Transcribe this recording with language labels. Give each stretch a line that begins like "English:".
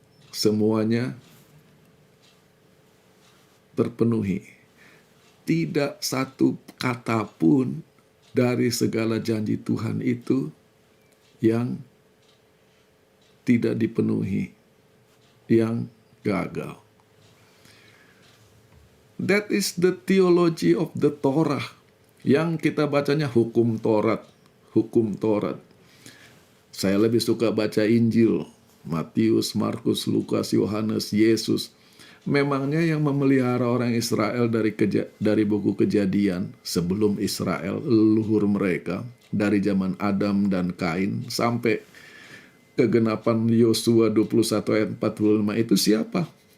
Indonesian: Semuanya terpenuhi. Tidak satu kata pun dari segala janji Tuhan itu yang tidak dipenuhi, yang gagal.
English: That is the theology of the Torah.
Indonesian: Yang kita bacanya hukum Taurat. Hukum Taurat. Saya lebih suka baca Injil. Matius, Markus, Lukas, Yohanes, Yesus. Memangnya yang memelihara orang Israel dari buku Kejadian sebelum Israel, leluhur mereka, dari zaman Adam dan Kain sampai kegenapan Yosua 21 ayat 45 itu siapa?